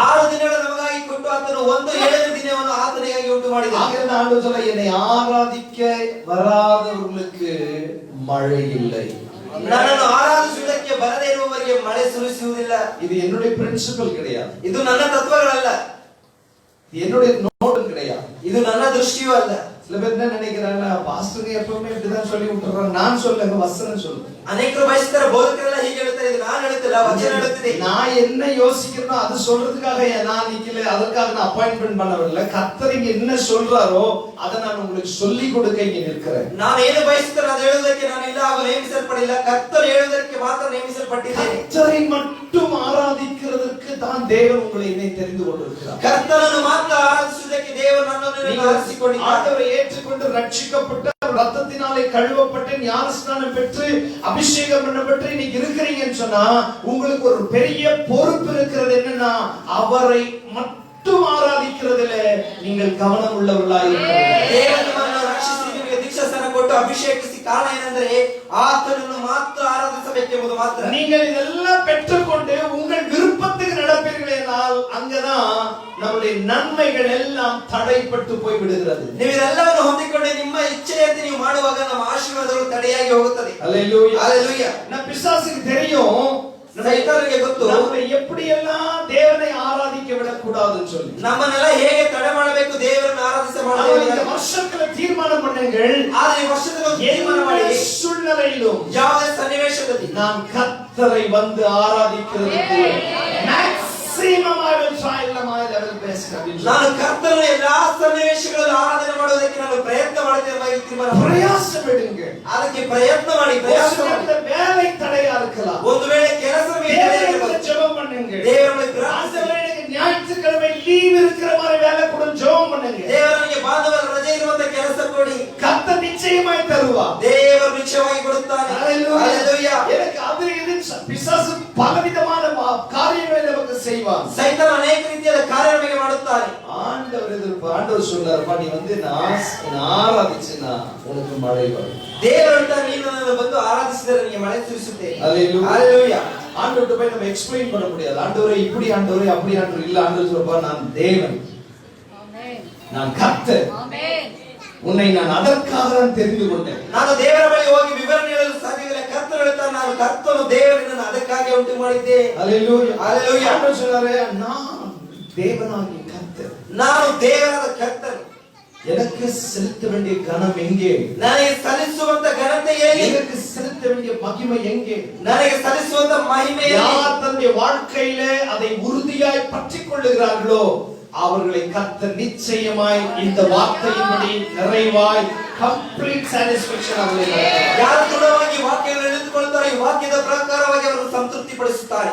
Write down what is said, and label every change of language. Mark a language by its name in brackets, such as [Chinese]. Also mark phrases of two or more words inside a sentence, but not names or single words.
[Kannada] 6 ದಿನಗಳು ನಮಗಾಗಿ ಕೊಟ್ಟು ಆತನು ಒಂದು 7ನೇ ದಿನವನ್ನು ಆತನಿಗಾಗಿ ಉಂಟು ಮಾಡಿದ್ದಾನೆ. [Tamil] ஆகிய ஆண்டவர் சொல்ல, என்னை ஆராதிக்க வராதவர்களுக்கு மழை இல்லை, [Kannada] ನನ್ನನ್ನು ಆರಾಧಿಸುವುದಕ್ಕೆ ಬರದೇ ಇರುವವರಿಗೆ ಮಳೆ ಸುರಿಸುವುದಿಲ್ಲ. [Tamil] இது என்னுடைய பிரின்சிபல் கிடையாது, [Kannada] ಇದು ನನ್ನ ತತ್ವಗಳಲ್ಲ, [Tamil] இது என்னுடைய நோட்டும் கிடையாது, [Kannada] ಇದು ನನ್ನ ದೃಷ್ಟಿಯೂ ಅಲ್ಲ. [Tamil] சில பேர் என்ன நினைக்கிறாங்க, பாஸ்டர் எப்பவுமே இப்படிதான் சொல்லி விட்டுறாங்க. நான் சொல்லுங்க, வசனம் சொல்லுங்க. [Kannada] ಅನೇಕರು ಬಯಸ್ತಾರೆ, ಬೋಧಕರೆಲ್ಲ ಹೀಗೆ ಹೇಳ್ತಾರೆ, ಇದು ನಾನು ಹೇಳುತ್ತಿಲ್ಲ, ವಚನ ಹೇಳುತ್ತಿದೆ. [Tamil] நான் என்ன யோசிக்கிறேனோ அது சொல்றதுக்காக நான் நிக்கல, அதற்காக நான் அப்பாயின்ட்மென்ட் பண்ணவில்லை. கர்த்தர் இங்க என்ன சொல்றாரோ அதை நான் உங்களுக்கு சொல்லி கொடுக்க இங்க நிற்கிறேன். [Kannada] ನಾನು ಏನು ಬಯಸುತ್ತೇನೆ ಅದು ಹೇಳುವುದಕ್ಕೆ ನಾನು ಇಲ್ಲ ಹಾಗೂ ನೇಮಿಸಲ್ಪಡಿಲ್ಲ. ಕರ್ತರು ಹೇಳುವುದಕ್ಕೆ ಮಾತ್ರ ನೇಮಿಸಲ್ಪಟ್ಟಿದ್ದೇನೆ. [Tamil] கர்த்தரை மட்டும் ஆராதிக்கிறதுக்கு தான் தேவன் உங்களை என்னை தெரிந்து கொண்டிருக்கிறார். [Kannada] ಕರ್ತನನ್ನು ಮಾತ್ರ ಆರಾಧಿಸುವುದಕ್ಕೆ ದೇವರು ನನ್ನನ್ನು ಆರಿಸಿಕೊಂಡಿದ್ದಾನೆ. [Tamil] ஆண்டவரை ஏற்றுக்கொண்டு ரட்சிக்கப்பட்ட, ரத்தத்தினாலே கழுவப்பட்டு, ஞானஸ்நானம் பெற்று, அபிஷேகம் பண்ணப்பட்டு இன்னைக்கு இருக்கிறீங்கன்னு சொன்னா உங்களுக்கு ஒரு பெரிய பொறுப்பு இருக்கிறது. என்னன்னா, அவரை மட்டும் ஆராதிக்கிறதிலே நீங்கள் கவனம் உள்ளவர்களாய் இருக்கிறீர்கள். [Kannada] ದೇವರನ್ನು ರಕ್ಷಿಸಿ ನಿಮಗೆ ದೀಕ್ಷಾಸ್ನಾನ ಕೊಟ್ಟು ಅಭಿಷೇಕಿಸಿ ಕಾರಣ ಏನೆಂದರೆ ಆತನನ್ನು ಮಾತ್ರ ಆರಾಧಿಸಬೇಕೆಂಬುದು ಮಾತ್ರ. [Tamil] நீங்கள் இதெல்லாம் பெற்றுக்கொண்டு உங்கள் விருப்பத்துக்கு நடப்பீர்கள் என்றால் அங்கதான் நம்முடைய நன்மைகள் எல்லாம் தடைப்பட்டு போய் விடுகிறது. [Kannada] ನೀವು ಇದೆಲ್ಲವನ್ನು ಹೊಂದಿಕೊಂಡು ನಿಮ್ಮ ಇಚ್ಛೆಯಂತೆ ನೀವು ಮಾಡುವಾಗ ನಮ್ಮ ಆಶೀರ್ವಾದಗಳು ತಡೆಯಾಗಿ ಹೋಗುತ್ತದೆ. [Tamil] அல்லேலூயா, அல்லேலூயா. நம்ம பிசாசுக்கு தெரியும் [Kannada] ಸೈತಾನನಿಗೆ ಗೊತ್ತು [Tamil] நம்ம எப்படி எல்லாம் தேவனை ஆராதிக்க விடக்கூடாதுன்னு சொல்லி. [Kannada] ನಮ್ಮನ್ನೆಲ್ಲ ಹೇಗೆ ತಡೆ ಮಾಡಬೇಕು, ದೇವರನ್ನು ಆರಾಧಿಸಬಾರದು. [Tamil] இந்த வருஷத்துல தீர்மானம் பண்ணுங்கள், [Kannada] ಆದರೆ ಈ ವರ್ಷದಲ್ಲಿ ತೀರ್ಮಾನ ಮಾಡಿ [Tamil] சூழ்நிலையிலும் [Kannada] ಯಾವುದೇ ಸನ್ನಿವೇಶದಲ್ಲಿ [Tamil] நான் கர்த்தரை வந்து ஆராதிக்கிறதுக்கு [English] maximum I will try my level best. [Kannada] ನಾನು ಕರ್ತನನ್ನು ಎಲ್ಲಾ ಸನ್ನಿವೇಶಗಳಲ್ಲಿ ಆರಾಧನೆ ಮಾಡುವುದಕ್ಕೆ ನಾನು ಪ್ರಯತ್ನ ಮಾಡುತ್ತೇನೆ. ತೀರ್ಮಾನ [Tamil] பிரயாசப்படுங்க, [Kannada] ಅದಕ್ಕೆ ಪ್ರಯತ್ನ ಮಾಡಿ. [Tamil] வேலை தடையா இருக்கலாம், [Kannada] ಒಂದು ವೇಳೆ ಕೆಲಸವೇ [Tamil] ஜெபம் பண்ணுங்க. [Kannada] ದೇವರಲ್ಲಿ ಪ್ರಾರ್ಥನೆ. [Tamil] ஞாயிற்றுக்கிழமை லீவ் இருக்கிற மாதிரி வேலை கூட ஜெபம் பண்ணுங்க. [Kannada] ದೇವರಿಗೆ ಭಾನುವಾರ ರಜೆ ಇರುವಂತ ಕೆಲಸ ಕೊಡಿ. [Tamil] கர்த்தர் நிச்சயமாய் தருவார். [Kannada] ದೇವರು ನಿಶ್ಚಯವಾಗಿ ಕೊಡುತ್ತಾನೆ. [Tamil] ஹalleluya. எனக்கு அது இது பிசாசு பலவிதமான காரியங்களை நமக்கு செய்வான். [Kannada] ಸೈತಾನ ಅನೇಕ ರೀತಿಯ ಕಾರ್ಯಗಳನ್ನು ಮಾಡುತ್ತಾನೆ. [Tamil] ஆண்டவர் எதிர்ப்பு, ஆண்டவர் சொல்றாருப்பா, நீ வந்து நான் ஆராதிச்சேனா உனக்கு மழை வரும். [Kannada] ದೇವರಂತ ನೀನು ನನ್ನನ್ನು ಬಂದು ಆರಾಧಿಸಿದರೆ ನಿನಗೆ ಮಳೆ ಸುರಿಸುತ್ತೇನೆ. [Tamil] ஹalleluya. ஆண்டவர்ட்ட போய் நம்ம எக்ஸ்பிளைன் பண்ண முடியாது. ஆண்டவரே இப்படி, ஆண்டவரே அப்படி, ஆண்டவர் இல்ல. ஆண்டவர் சொல்றப்பா, நான் தேவன், ஆமென், நான் கர்த்தர், ஆமென், உன்னை நான் அதற்காக தான் தெரிந்து கொண்டேன். [Kannada] ನಾನು ದೇವರ ಬಳಿ ಹೋಗಿ ವಿವರಣೆ ಹೇಳಲು ಸಾಧ್ಯವಿಲ್ಲ. ಕರ್ತನು ಹೇಳ್ತಾನೆ, ನಾನು ಕರ್ತನು ದೇವರನ್ನು ಅದಕ್ಕಾಗಿ ಉಂಟು ಮಾಡಿದ್ದೆ. [Tamil] ஹalleluya, ஹalleluya. ஆண்டவர் சொல்றாரு, நான் தேவனாகிய கர்த்தர், [Kannada] ನಾನು ದೇವರಾದ ಕರ್ತನು. [Tamil] எனக்கு செலுத்த வேண்டிய கனம் எங்கே, [Kannada] ನನಗೆ ಸಲ್ಲಿಸುವಂತ ಘನತೆ ಎಲ್ಲಿ, [Tamil] எனக்கு செலுத்த வேண்டிய மகிமை எங்கே, [Kannada] ನನಗೆ ಸಲ್ಲಿಸುವಂತ ಮಹಿಮೆ ಎಲ್ಲಿ. [Tamil] யார் தன்னுடைய வாழ்க்கையிலே அதை உறுதியாய் பற்றிக் கொள்ளுகிறார்களோ அவர்களை கர்த்தர் நிச்சயமாய் இந்த வார்த்தையின்படி நிறைவாய் [English] complete satisfaction [Tamil] அவர்களை [Kannada] ಯಾರು ದೃಢವಾಗಿ ವಾಕ್ಯಗಳನ್ನು ಹಿಡಿದುಕೊಳ್ಳುತ್ತಾರೆ, ಈ ವಾಕ್ಯದ ಪ್ರಕಾರವಾಗಿ ಅವರನ್ನು ಸಂತೃಪ್ತಿಪಡಿಸುತ್ತಾರೆ.